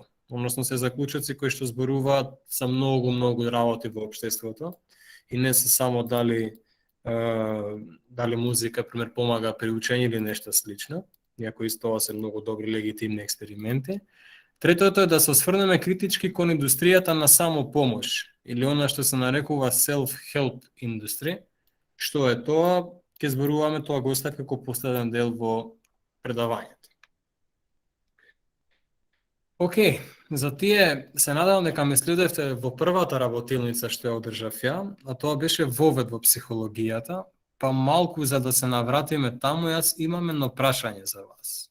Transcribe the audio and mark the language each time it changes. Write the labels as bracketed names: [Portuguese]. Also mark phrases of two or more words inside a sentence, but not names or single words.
[Macedonian] Односно се заклучоци кои што зборуваат за многу работи во општеството и не се само дали дали музика, пример, помага при учење или нешто слично, иако исто тоа се многу добри легитимни експерименти. Третото е да се осврнеме критички кон индустријата на самопомош, или она што се нарекува [English] self-help industry. [Macedonian] Што е тоа? Ќе зборуваме тоа го остави како последен дел во предавањето. Океј, за тие се надевам дека ме следевте во првата работилница што ја одржав ја, а тоа беше вовед во психологијата, па малку за да се навратиме таму, јас имам едно прашање за вас.